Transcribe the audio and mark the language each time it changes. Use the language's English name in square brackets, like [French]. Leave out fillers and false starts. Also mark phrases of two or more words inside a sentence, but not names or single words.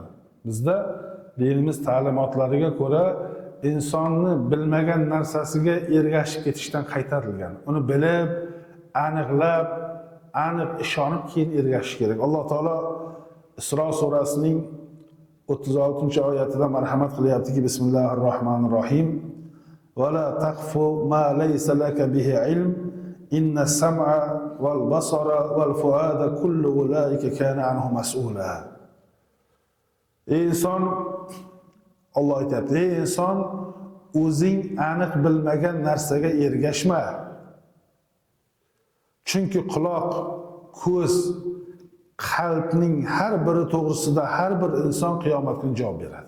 [Uzbek] Bizda dinimiz ta'limotlariga ko'ra insonni bilmagan narsasiga ergashib ketishdan qaytarilgan. Uni bilib, aniqlab, aniq ishonib keyin ergashish kerak. Alloh taolo Isro surasining 36-oyatida marhamat qilyaptiki, Bismillahirrohmanirrohim. [Arabic] ولا تقف ما ليس لك به علم إن السمع والبصر والفؤاد كل أولئك كان عنه مسؤولا. [Uzbek] Ey inson, Alloh aytayapti, ey inson, o'zing aniq bilmagan narsaga ergashma. Chunki quloq, ko'z, qalbning har biri to'g'risida har bir inson qiyomat kuni javob beradi.